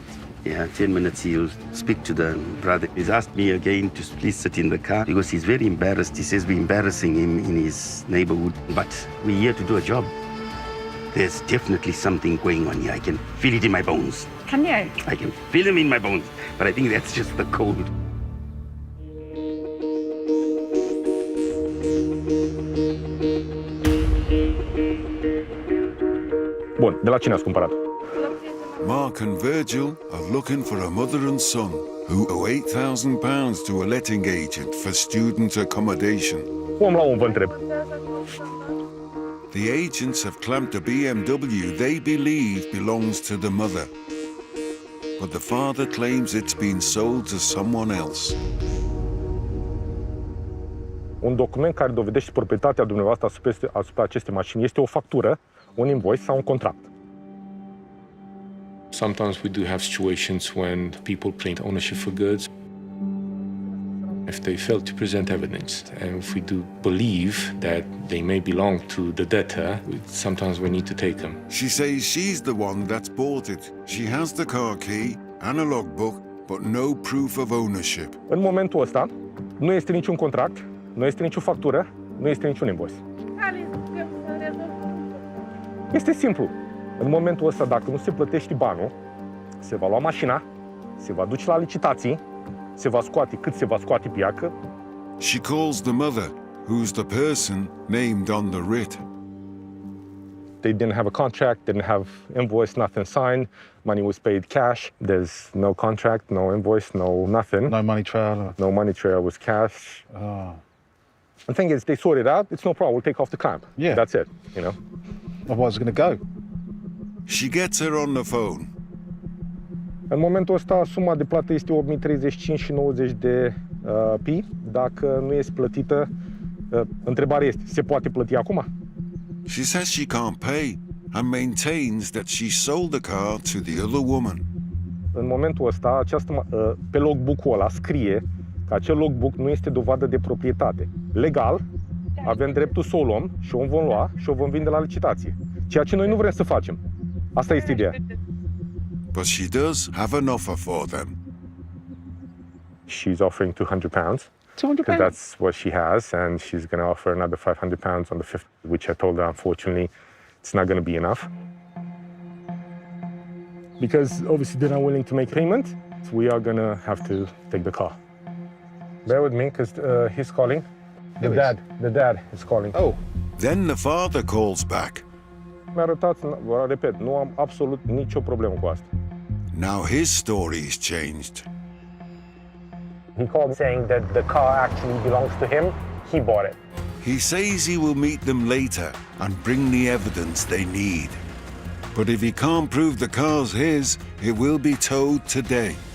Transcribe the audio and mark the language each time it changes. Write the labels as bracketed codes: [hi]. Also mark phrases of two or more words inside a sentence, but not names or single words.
[en] Yeah, 10 minutes he'll speak to the brother. He's asked me again to please sit in the car because he's very embarrassed. He says we're embarrassing him in his neighborhood, but we're here to do a job. There's definitely something going on here. I can feel it in my bones. Can you? I can feel him in my bones, but I think that's just the cold. [ro] Bun, de la cine ați cumpărat? [en] Mark and Virgil are looking for a mother and son who owe £8,000 to a letting agent for student accommodation. [ro] Om la om vă întreb. [en] The agents have clamped a BMW they believe belongs to the mother, but the father claims it's been sold to someone else. [ro] Un document care dovedește proprietatea dumneavoastră asupra acestei mașini este o factură, un invoice sau un contract. [en] Sometimes we do have situations when people claim ownership for goods. If they fail to present evidence, and if we do believe that they may belong to the debtor, sometimes we need to take them. She says she's the one that's bought it. She has the car key and a logbook, but no proof of ownership. [ro] În momentul ăsta, nu este niciun contract, nu este nicio factură, nu este niciun invoice. Este simplu. În momentul ăsta, dacă nu se plătește banul, se va lua mașina, se va duce la licitații, se va scoate cât se va scoate pe ea. [en] She calls the mother, who's the person named on the writ. They didn't have a contract, didn't have invoice, nothing signed. Money was paid cash. There's no contract, no invoice, no nothing. No money trail? No money trail, was cash. Oh. The thing is, they sort it out, it's no problem, we'll take off the clamp. Yeah. That's it, you know. Otherwise it's going to go. She gets her on the phone. [ro] În momentul ăsta, suma de plată este 8.035 și 90 de pi. Dacă nu este plătită, întrebarea este, se poate plăti acum? [en] She says she can't pay and maintains that she sold the car to the other woman. [ro] În momentul ăsta, pe logbook-ul ăla scrie că acel logbook nu este dovadă de proprietate. Legal, avem dreptul să o luăm și o vom lua și o vom vinde la licitație. Ceea ce noi nu vrem să facem. Asta este ideea. [en] But she does have an offer for them. She's offering £200. Because that's what she has, and she's going to offer another £500 on the 5th, which I told her, unfortunately, it's not going to be enough. Because obviously they're not willing to make payment, so we are going to have to take the car. Bear with me, because he's calling. The dad is calling. Oh. Then the father calls back. [ro] Mi-a arătat, vă repet, nu am absolut nicio problemă cu asta. [en] Now his story's changed. He called saying that the car actually belongs to him. He bought it. He says he will meet them later and bring the evidence they need. But if he can't prove the car's his, it will be towed today.